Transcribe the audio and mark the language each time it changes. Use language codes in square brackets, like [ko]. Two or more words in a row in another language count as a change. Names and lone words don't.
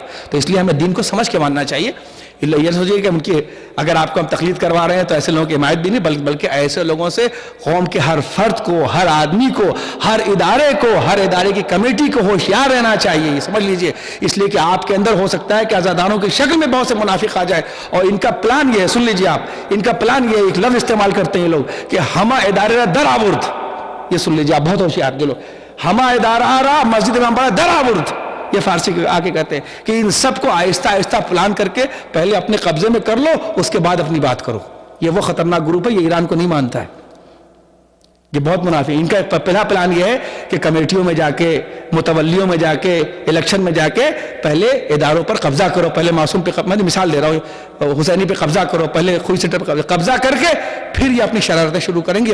[ur] تو اس لیے ہمیں دین کو سمجھ کے ماننا چاہیے. یہ سوچیے کہ ان کی اگر آپ کو ہم تقلید کروا رہے ہیں تو ایسے لوگوں کی حمایت بھی نہیں، بلکہ ایسے لوگوں سے قوم کے ہر فرد کو، ہر آدمی کو، ہر ادارے کو، ہر ادارے کی کمیٹی کو ہوشیار رہنا چاہیے. یہ سمجھ لیجئے. اس لیے کہ آپ کے اندر ہو سکتا ہے کہ آزادانوں کی شکل میں بہت سے منافق آ جائے، اور ان کا پلان یہ ہے، سن لیجئے آپ، ان کا پلان یہ ہے، ایک لفظ استعمال کرتے ہیں یہ لوگ کہ [fa] ہما ادارہ در آورد. [ur] یہ سن لیجئے آپ، بہت ہوشیار لوگ. [fa] ہما ادارہ مسجد امام باڑہ در آورد، [ur] یہ فارسی آ کے کہتے ہیں کہ ان سب کو آہستہ آہستہ پلان کر کے پہلے اپنے قبضے میں کر لو، اس کے بعد اپنی بات کرو. یہ وہ خطرناک گروپ ہے، یہ ایران کو نہیں مانتا ہے. یہ بہت منافع. ان کا پہلا پلان یہ ہے کہ کمیٹیوں میں جا کے, متولیوں میں جا کے, الیکشن میں جا کے پہلے اداروں پر قبضہ کرو, پہلے معصوم پہ, میں مثال دے رہا ہوں, حسینی پہ قبضہ کرو, پہلے خوئی سینٹر پہ قبضہ کر کے پھر یہ اپنی شرارتیں شروع کریں گے.